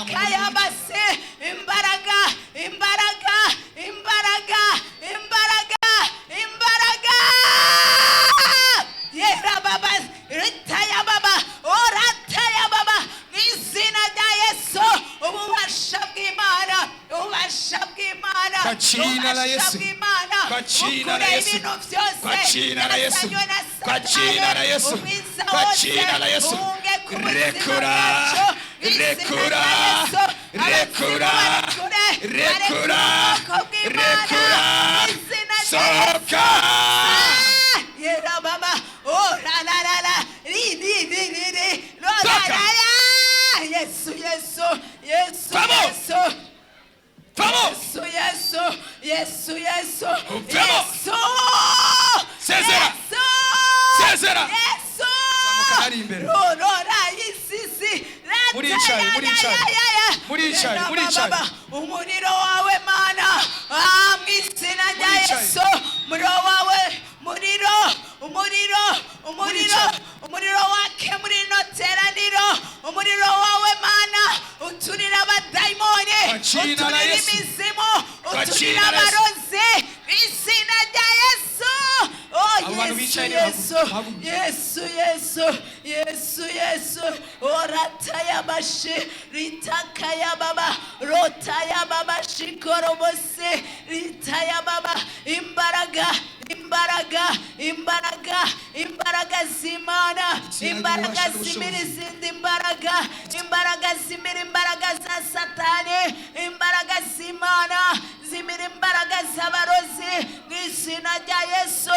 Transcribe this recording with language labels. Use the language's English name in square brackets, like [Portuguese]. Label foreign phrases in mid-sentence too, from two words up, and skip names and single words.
[Kinyarwanda] oyakayabase, imbaraga, imbaraga, imbaraga, imbaraga, imbaraga. Yerababa, ritayababa, oratayababa, mu izina rya Yesu. Ububasha bw'Imana, ububasha bw'Imana, [Swahili] Kwa jina la [Kinyarwanda] ububasha [Swahili] Yesu. [Kinyarwanda] bw'Imana, [Swahili] Kwa jina la [Kinyarwanda] bukure [Swahili] Yesu. [Kinyarwanda] ibintu byose [Swahili] Kwa jina la Yesu. [Kinyarwanda] byazanywe na [Swahili] Kwa jina la Yesu. [Kinyarwanda] Satani, umwiza [Swahili] Kwa [Kinyarwanda] wose [Swahili] jina la Yesu. [Kinyarwanda] unge ku buzima Rekura. bwacu, mu izina Rekura. rya Yesu. Rekura. Abazimu barekure, Rekura. barekure ubwoko bw'Imana, Rekura. mu izina rya Sohoka. Yesu. Yerababa, oh la la la la, ri, lo la [Swahili] Toka. la la. [Kinyarwanda] Yesu, Yesu, Yesu, Vamos. Yesu. Vamos. Yesu, Yesu, Yesu, Yesu, Vamos. Yesu. Sezera. Yesu. Sezera. Yesu. Zamuka hariya imbere. Rorora isisi. Muricaye, muricaye. Muricaye, muricaye. Umuriro wawe Mana, mu izina rya Muricaye. Yesu. Umuriro wawe, umuriro, umuriro, umuriro, Muricaye. umuriro wake muri ino teraniro. Umuriro wawe Mana, uturira abadayimoni, [Swahili] Kwa jina la [Kinyarwanda] uturira [Swahili] Yesu. [Kinyarwanda] imizimu, [Swahili] Kwa [Kinyarwanda] uturira [Swahili] jina la Yesu. [Kinyarwanda] abarozi, mu izina rya Yesu. Oh, Abo bantu Yesu, bicaye Yesu, bahaguruke. Yesu, Yesu, Yesu, Yesu. Oratayamashi, ritakayababa, rotayababa, shikorobose, ritayababa. Imbaraga, imbaraga, imbaraga, imbaraga z'Imana, imbaraga zimira izindi mbaraga, imbaraga zimira imbaraga za Satani, imbaraga z'Imana zimira imbaraga z'abarozi, mu izina rya Yesu.